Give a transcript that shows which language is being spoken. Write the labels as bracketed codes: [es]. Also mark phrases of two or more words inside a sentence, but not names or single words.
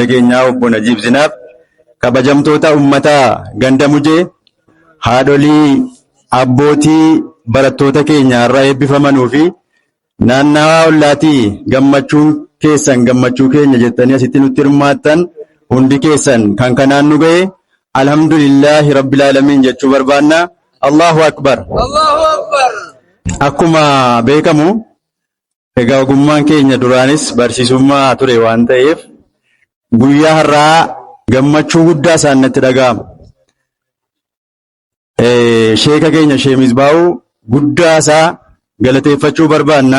[om] keenyaa obbo Najiib Zinaab, kabajamtoota ummataa ganda Mujee, haadholii abbootii barattoota keenya irraa eebbifamanuu fi naannawaa ollaatii gammachuun keessan gammachuu keenya jettanii asitti nutti hirmaattan hundi keessan kan kanaan nu ga'e [ar] الحمد لله رب العالمين [om] jechuu barbaanna. [ar] الله أكبر. الله أكبر. [om] Akkuma beekamu egaa ogummaan keenya duraanis barsiisummaa ture waan ta'eef guyyaa har'aa gammachuu guddaa isaan natti dhaga'ama. sheeka keenya Shee Misbaa'uu guddaasaa galateeffachuu barbaanna.